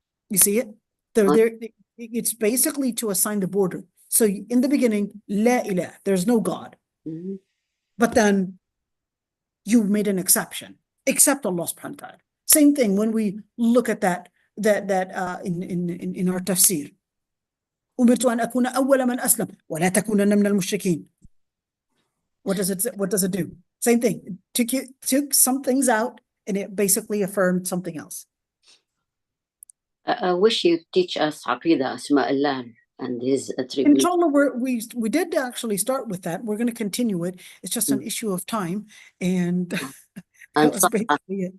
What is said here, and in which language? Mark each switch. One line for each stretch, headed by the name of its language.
English: You see it? It's basically to assign the border. So in the beginning,
Arabic: لا إله.
English: There's no God. But then you made an exception, except Allah subhanahu wa ta'ala. Same thing when we look at that in our tafsir.
Arabic: أمرت أن أكون أول من أسلم ولا تكونن من المشركين.
English: What does it do? Same thing. It took some things out and it basically affirmed something else. I wish you teach us
Arabic: عقيدة أسماء الله
English: and his attributes. Inshallah, we did actually start with that. We're going to continue it. It's just an issue of time and that was basically it.